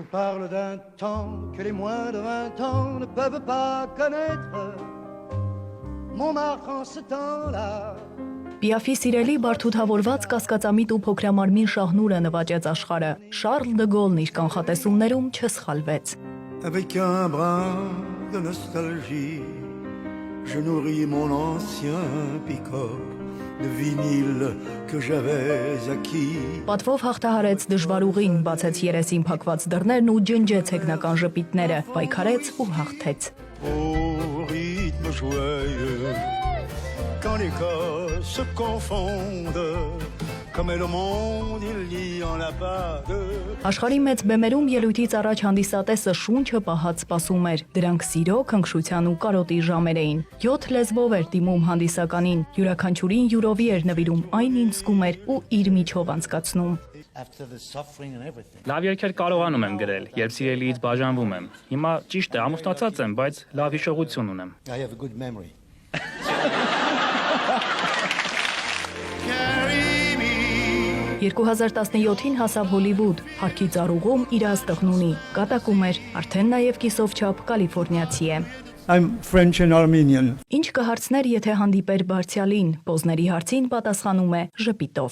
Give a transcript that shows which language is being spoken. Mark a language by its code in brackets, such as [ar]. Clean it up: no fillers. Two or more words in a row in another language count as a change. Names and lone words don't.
[hy] Պիաֆի սիրելի բարդութավորված կասկածամիտ ու փոքրամարմին շահնուրը նվաճեց աշխարհը։ Շարլ դը Գոլն իր կանխատեսումներում չսխալվեց։ [fr] Je nourris mon ancien pick-up de vinyle que j'avais acquis. [hy] Պատվով հաղթահարեց դժվար ուղին, բացեց երեսին փակված դռներն ու ջնջեց հեգնական ժպիտները, պայքարեց ու հաղթեց։ [fr] Au rythme joyeux, quand les corps se confondent, comme le monde il y en a pas deux. [hy] Աշխարհի մեծ բեմերում ելույթից առաջ հանդիսատեսը շունչը պահած սպասում էր։ Դրանք սիրո, քնքշության ու կարոտի ժամեր էին։ 7 լեզվով էր դիմում հանդիսականին, յուրաքանչյուրին յուրովի էր նվիրում այն ինչ զգում էր ու իր միջով անցկացնում։ Լավ երգեր կարողանում եմ գրել, երբ սիրելիից բաժանվում եմ։ Հիմա ճիշտ է, ամուսնացած եմ, բայց լավ հիշողություն ունեմ։ [en] I have a good memory. [hy] 2017-ին հասավ Հոլիվուդ, Փարքի ծառուղում իր աստղն ունի, կատակում էր, արդեն նաև կիսով չափ կալիֆոռնիացի է։ [en] I'm French and Armenian. [hy] Ինչ կհարցներ, եթե հանդիպեր Բարձյալին, Պոզների հարցին պատասխանում է ժպիտով։